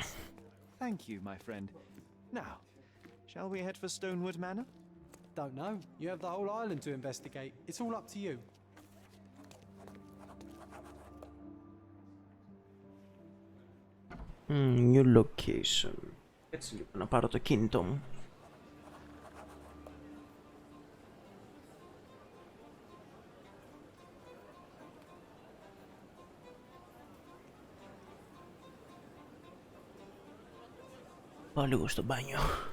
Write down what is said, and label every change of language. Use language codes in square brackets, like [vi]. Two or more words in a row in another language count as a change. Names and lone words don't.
[en] Thank you, my friend. Now, shall we head for Stonewood Manor? Don't know. You have the whole island to investigate. It's all up to you. New location. [el] Έτσι λίγο να πάρω το κινητό μου. Πάω λίγο στο μπάνιο.